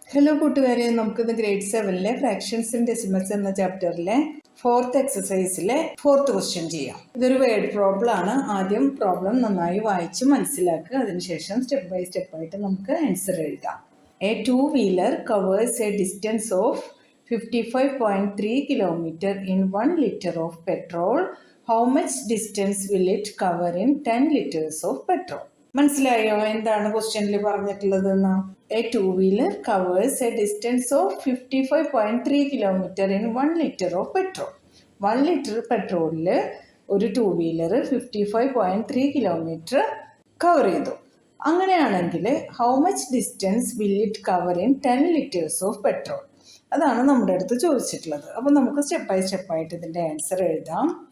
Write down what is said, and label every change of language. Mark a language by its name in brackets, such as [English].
[Malayalam] Hello കൂട്ടുകാരെ, നമുക്കിന്ന് grade 7-ലെ fractions and decimals എന്ന ചാപ്റ്ററിലെ 4th എക്സസൈസിലെ 4th ക്വസ്റ്റ്യൻ ചെയ്യാം. ഇതൊരു വേർഡ് പ്രോബ്ലം ആണ്. ആദ്യം പ്രോബ്ലം നന്നായി വായിച്ച് മനസ്സിലാക്കുക. അതിനുശേഷം സ്റ്റെപ്പ് ബൈ സ്റ്റെപ്പ് ആയിട്ട് നമുക്ക് ആൻസർ എഴുതാം. [English] A two-wheeler covers a distance of 55.3 km in 1 liter of petrol. How much distance will it cover in 10 liters of petrol? [Malayalam] മനസ്സിലായോ എന്താണ് ക്വസ്റ്റ്യനിൽ പറഞ്ഞിട്ടുള്ളതെന്ന്? [English] A two-wheeler covers a distance of 55.3 km in 1 liter of petrol. [Malayalam] 1 litre പെട്രോളിൽ ഒരു two wheeler 55.3 kilometre cover ചെയ്തു. [English] അങ്ങനെയാണെങ്കിൽ how much distance will it cover in 10 litres of petrol? [Malayalam] അതാണ് നമ്മുടെ അടുത്ത് ചോദിച്ചിട്ടുള്ളത്. അപ്പോൾ നമുക്ക് സ്റ്റെപ്പ് ബൈ സ്റ്റെപ്പ് ആയിട്ട് ഇതിൻ്റെ ആൻസർ എഴുതാം.